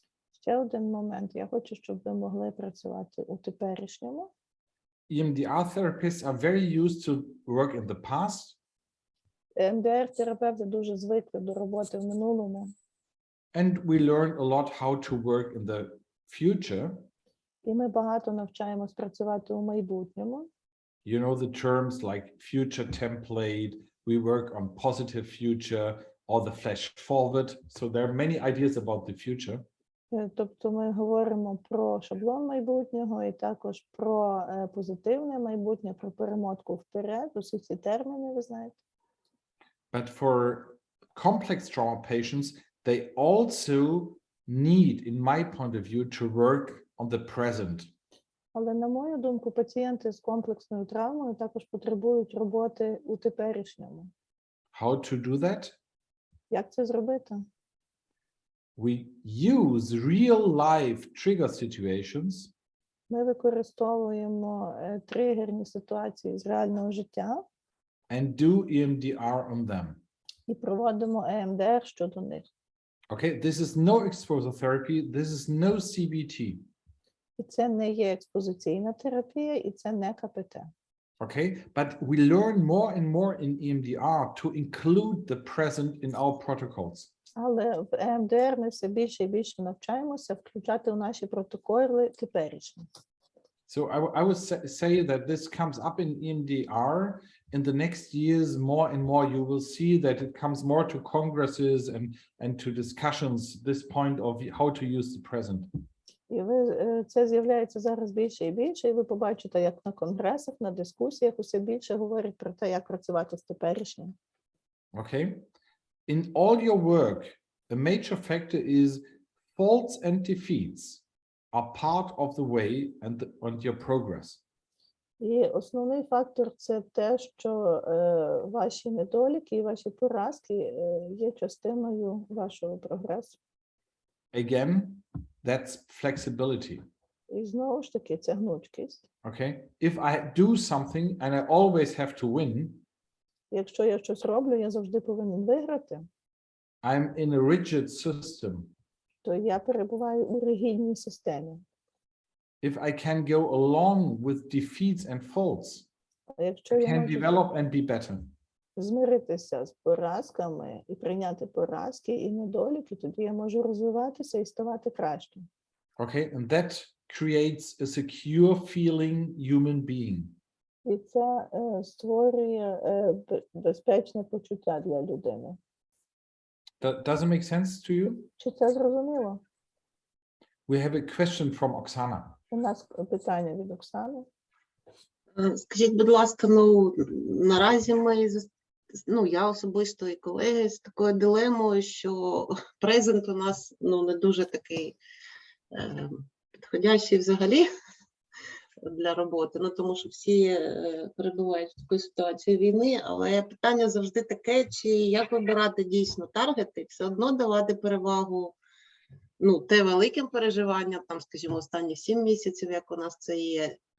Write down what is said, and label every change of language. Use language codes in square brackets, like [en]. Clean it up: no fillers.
[uk] Ще один момент. Я хочу, щоб ви могли працювати у теперішньому. [en] EMDR therapists are very used to work in the past. [uk] МДР-терапевти дуже звикли до роботи в минулому. [en] And we learn a lot how to work in the future. [uk] І ми багато навчаємось працювати у майбутньому. [en] You know the terms like future template, we work on positive future or the flash forward. So there are many ideas about the future. [uk] Тобто ми говоримо про шаблон майбутнього і також про позитивне майбутнє, про перемотку вперед. Усі ці терміни ви знаєте. [en] But for complex trauma patients, they also need, in my point of view, to work on the present. [uk] Але, на мою думку, пацієнти з комплексною травмою також потребують роботи у теперішньому. [en] How to do that? [uk] Як це зробити? [en] We use real-life trigger situations. [uk] Ми використовуємо тригерні ситуації з реального життя. [en] And do EMDR on them. [uk] І проводимо EMDR щодо них. [en] Okay, this is no exposure therapy. This is no CBT. [uk] І це не є експозиційна терапія, і це не КПТ. [en] Okay, but we learn more and more in EMDR to include the present in our protocols. [uk] Але в EMDR ми все більше і більше навчаємося включати у наші протоколи теперішні. [en] So I would say that this comes up in EMDR. In the next years, more and more, you will see that it comes more to congresses and to discussions, this point of how to use the present. [uk] І це з'являється зараз більше і більше, і ви побачите, як на конгресах, на дискусіях усе більше говорять про те, як працювати з теперішнім. [en] Okay. In all your work, a major factor is faults and defeats are part of the way and your progress. [uk] І основний фактор – це те, що ваші недоліки і ваші поразки є частиною вашого прогресу. [en] Again, that's flexibility. [uk] І знову ж таки, це гнучкість. [en] Okay. If I do something and I always have to win, [uk] Якщо я щось роблю, я завжди повинен виграти, [en] I'm in a rigid system. [uk] то я перебуваю у ригідній системі. [en] If I can go along with defeats and faults, [uk] А якщо [en] I [uk] я [en] can [uk] можу [en] develop and be better. [uk] змиритися з поразками і прийняти поразки і недоліки, тоді я можу розвиватися і ставати кращим. [en] Okay, and that creates a secure feeling human being. [uk] І це створює безпечне почуття для людини. [en] Does it make sense to you? [uk] Чи це зрозуміло? [en] We have a question from Oksana. [uk] У нас питання від Оксани. Скажіть, будь ласка, наразі ми, я особисто і колеги з такою дилемою, що презент у нас не дуже такий підходящий взагалі для роботи, тому що всі перебувають в такій ситуації війни, але питання завжди таке, чи як вибирати дійсно таргети, все одно давати перевагу те великим переживанням, скажімо, останні 7 місяців, як у нас це є.